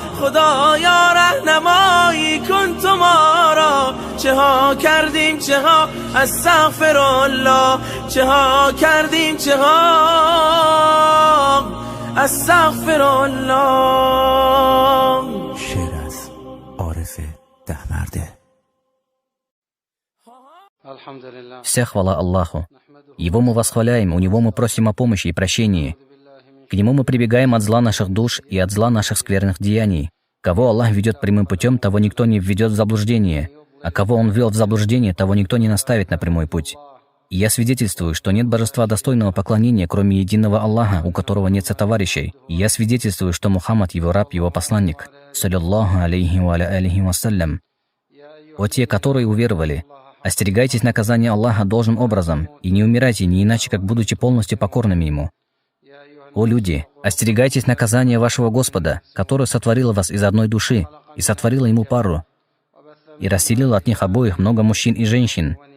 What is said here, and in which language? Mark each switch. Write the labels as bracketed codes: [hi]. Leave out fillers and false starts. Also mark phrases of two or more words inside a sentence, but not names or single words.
[fa] خدایا رهنمایی کن تو ما را، چه ها کردیم چه ها استغفرالله. چه ها کردیم چه ها استغفر الله. شعر از عارف دهمرده. [ru] Вся хвала Аллаху. Его мы восхваляем, у Него мы просим о помощи и прощении. К Нему мы прибегаем от зла наших душ и от зла наших скверных деяний. Кого Аллах ведет прямым путем, того никто не введет в заблуждение, а кого Он ввел в заблуждение, того никто не наставит на прямой путь. И я свидетельствую, что нет божества достойного поклонения, кроме единого Аллаха, у которого нет сотоварищей. И я свидетельствую, что Мухаммад Его раб, Его посланник. [ar] صلى الله عليه وعليه وسلم. [ru] О те, которые уверовали, остерегайтесь наказания Аллаха должным образом и не умирайте не иначе, как будучи полностью покорными Ему. О люди, остерегайтесь наказания вашего Господа, который сотворил вас из одной души и сотворил Ему пару, и расселил от них обоих много мужчин и женщин.